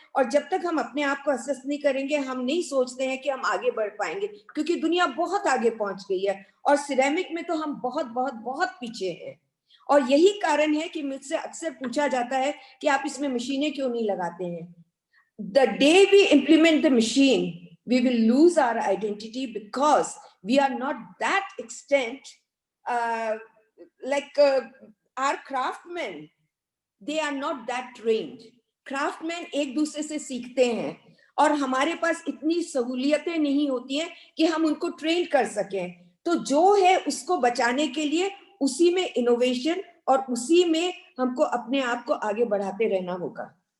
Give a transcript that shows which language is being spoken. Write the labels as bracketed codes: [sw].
[hi] और जब तक हम अपने आप को असेस नहीं करेंगे, हम नहीं सोचते हैं कि हम आगे बढ़ पाएंगे, क्योंकि दुनिया बहुत आगे पहुंच गई है और सिरेमिक में तो हम बहुत बहुत बहुत पीछे हैं. और यही कारण है कि मुझसे अक्सर पूछा जाता है कि आप इसमें मशीनें क्यों नहीं लगाते हैं. [en] The day we implement the machine, we will lose our identity because we are not that extent like our craftsmen, they are not that trained. [hi] Craftsmen एक दूसरे से सीखते हैं और हमारे पास इतनी सहूलियतें नहीं होती हैं कि हम उनको ट्रेन कर सकें। तो जो है उसको बचाने के लिए उसी में इनोवेशन और उसी में हमको अपने आप को आगे बढ़ाते रहना होगा।